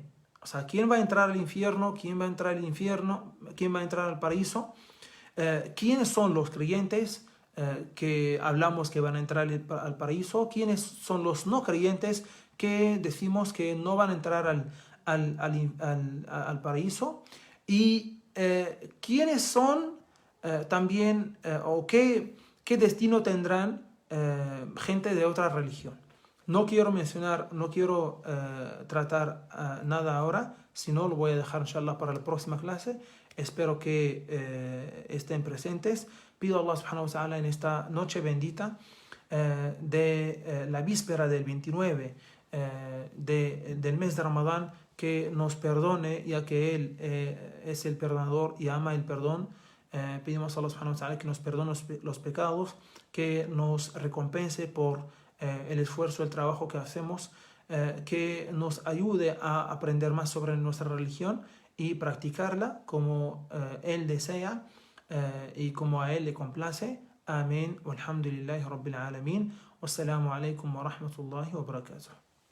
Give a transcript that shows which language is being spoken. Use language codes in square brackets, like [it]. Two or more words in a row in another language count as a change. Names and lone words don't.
[es] O sea, quién va a entrar al infierno, quién va a entrar al infierno, quién va a entrar al paraíso, quiénes son los creyentes que hablamos que van a entrar al paraíso, quiénes son los no creyentes que decimos que no van a entrar al paraíso y quiénes son también o qué destino tendrán gente de otra religión. No quiero tratar nada ahora, sino lo voy a dejar inshallah para la próxima clase. Espero que estén presentes. Pido a Allah [ar] سبحانه وتعالى [es] en esta noche bendita de la víspera del 29 del mes de Ramadán que nos perdone, ya que Él es el perdonador y ama el perdón. Pedimos a Allah [ar] سبحانه وتعالى [es] que nos perdone los pecados, que nos recompense por el esfuerzo, el trabajo que hacemos, que nos ayude a aprender más sobre nuestra religión y practicarla como Él desea y como a Él le complace. Amén. [ar] والحمد لله رب العالمين. والسلام عليكم ورحمة الله وبركاته.